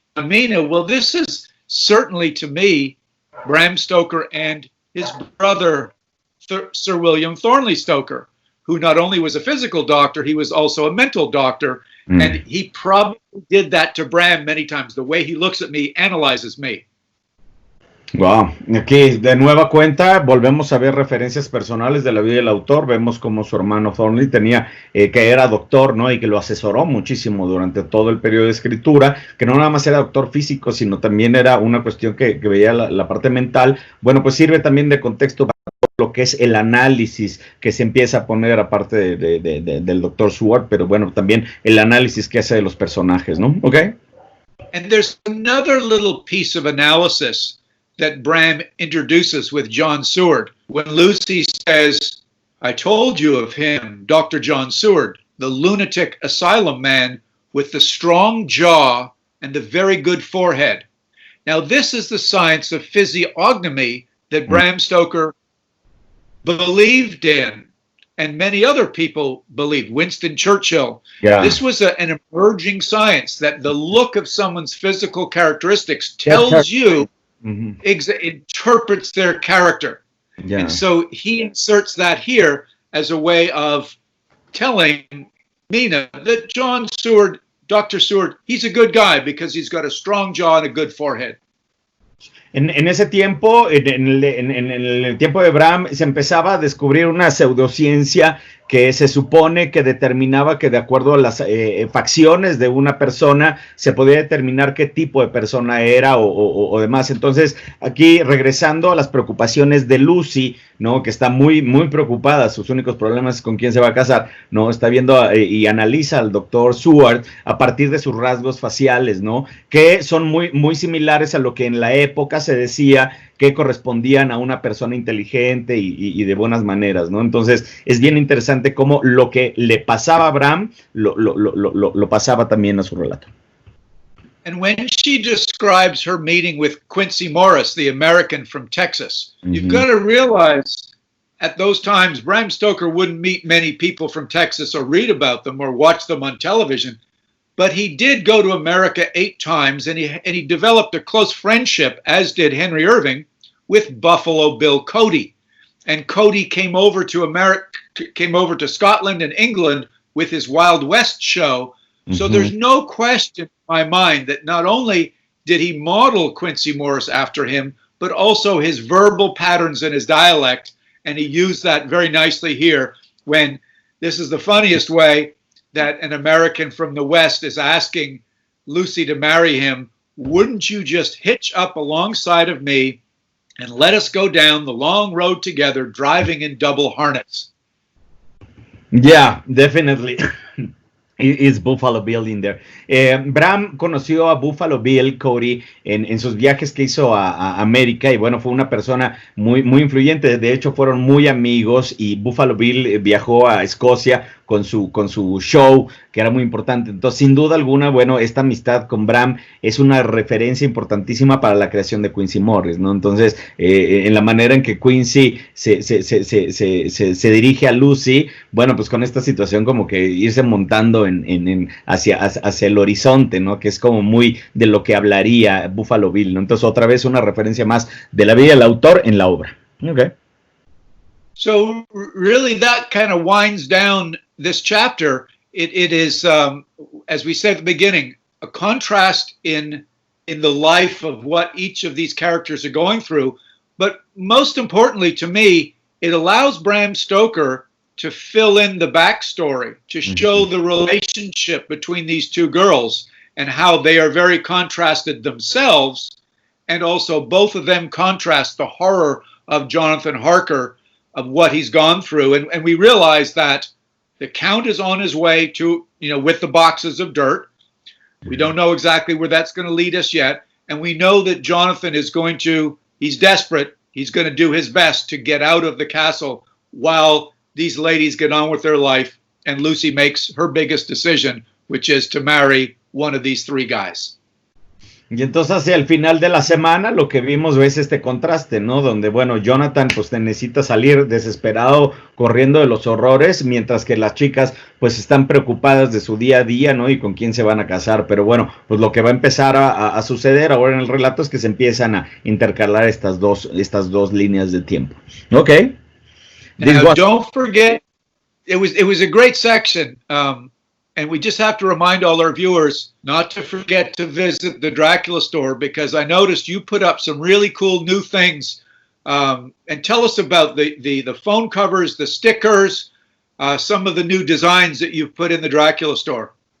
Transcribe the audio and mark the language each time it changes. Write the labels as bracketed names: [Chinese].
[English] Mina, well, this is certainly to me Bram Stoker and his brother Sir William Thornley Stoker, who not only was a physical doctor, he was also a mental doctor. And he probably did that to Bram many times. The way he looks at me, analyzes me. [Spanish] Wow, aquí de nueva cuenta volvemos a ver referencias personales de la vida del autor. Vemos como su hermano Thornley tenía, que era doctor, ¿no? Y que lo asesoró muchísimo durante todo el periodo de escritura, que no nada más era doctor físico, sino también era una cuestión que veía la parte mental. Bueno, pues sirve también de contexto para lo que es el análisis que se empieza a poner aparte del doctor Seward, pero bueno, también el análisis que hace de los personajes, ¿no? [English] Okay. And there's another little piece of analysis that Bram introduces with John Seward. When Lucy says, I told you of him, Dr. John Seward, the lunatic asylum man with the strong jaw and the very good forehead. Now, this is the science of physiognomy that Bram Stoker believed in, and many other people believed. Winston Churchill. Yeah. This was an emerging science that the look of someone's physical characteristics tells you, interprets their character. Yeah. And so he inserts that here as a way of telling Mina that John Seward, Dr. Seward, he's a good guy because he's got a strong jaw and a good forehead. [Spanish] En ese tiempo, en el tiempo de Bram, se empezaba a descubrir una pseudociencia que se supone que determinaba que de acuerdo a las facciones de una persona se podía determinar qué tipo de persona era o demás. Entonces, aquí regresando a las preocupaciones de Lucy, ¿no? Que está muy preocupada, sus únicos problemas es con quién se va a casar, ¿no? Está viendo y analiza al doctor Seward a partir de sus rasgos faciales, ¿no? Que son muy similares a lo que en la época se decía que correspondían a una persona inteligente y de buenas maneras, ¿no? Entonces, es bien interesante cómo lo que le pasaba a Bram, lo pasaba también a su relato. [English] And when she describes her meeting with Quincy Morris, the American from Texas, you've got to realize at those times, Bram Stoker wouldn't meet many people from Texas or read about them or watch them on television. But he did go to America 8 times, and he developed a close friendship, as did Henry Irving, with Buffalo Bill Cody. And Cody came over to Scotland and England with his Wild West show. So there's no question in my mind that not only did he model Quincy Morris after him, but also his verbal patterns and his dialect. And he used that very nicely here when this is the funniest way that an American from the West is asking Lucy to marry him. Wouldn't you just hitch up alongside of me and let us go down the long road together, driving in double harness? Yeah, definitely. Is Buffalo Bill in there. [Spanish] Bram conoció a Buffalo Bill Cody en sus viajes que hizo a América, y bueno, fue una persona muy influyente. De hecho, fueron muy amigos, y Buffalo Bill viajó a Escocia con su show, que era muy importante. Entonces, sin duda alguna, bueno, esta amistad con Bram es una referencia importantísima para la creación de Quincy Morris, ¿no? Entonces, en la manera en que Quincy se dirige a Lucy, bueno, pues con esta situación como que irse montando hacia el horizonte, ¿no? Que es como muy de lo que hablaría Buffalo Bill, ¿no? Entonces, otra vez una referencia más de la vida del autor en la obra. [English] Okay. So really that kind of winds down this chapter. It is, as we said at the beginning, a contrast in the life of what each of these characters are going through. But most importantly to me, it allows Bram Stoker to fill in the backstory, to show the relationship between these two girls and how they are very contrasted themselves. And also both of them contrast the horror of Jonathan Harker, of what he's gone through. And we realize that the Count is on his way to, with the boxes of dirt. We don't know exactly where that's going to lead us yet. And we know that Jonathan is he's desperate. He's going to do his best to get out of the castle while these ladies get on with their life. And Lucy makes her biggest decision, which is to marry one of these three guys. [Spanish] Y entonces hacia el final de la semana lo que vimos es este contraste, ¿no? Donde, bueno, Jonathan pues necesita salir desesperado, corriendo de los horrores, mientras que las chicas pues están preocupadas de su día a día, ¿no? Y con quién se van a casar. Pero bueno, pues lo que va a empezar a suceder ahora en el relato es que se empiezan a intercalar estas dos líneas de tiempo. [English] Ok. Now, don't forget, it was a great section. And we just have to remind all our viewers not to forget to visit the Dracula store, because I noticed you put up some really cool new things. And tell us about the phone covers, the stickers, some of the new designs that you've put in the Dracula store.